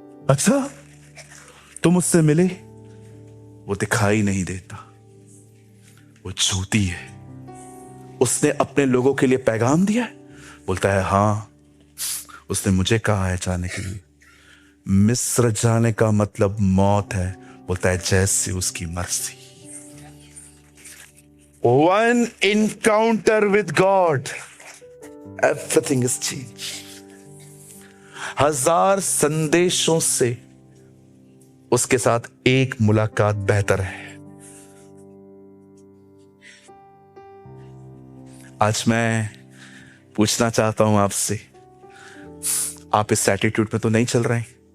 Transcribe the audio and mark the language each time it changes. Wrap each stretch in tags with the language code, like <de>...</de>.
<hi>अच्छा, तुम उससे मिले, वो दिखाई नहीं देता, वो झूठी है। उसने अपने लोगों के लिए पैगाम दिया है, बोलता है हाँ, उसने मुझे कहा है जाने के लिए। मिस्र जाने का मतलब मौत है, बोलता है जैसे उसकी मर्जी।</hi> <en>One encounter with God, everything is changed.</en> <hi>1000 संदेशों से उसके साथ एक मुलाकात बेहतर है। आज मैं पूछना चाहता हूं आपसे, आप इस एटीट्यूड में तो नहीं चल रहे हैं?</hi>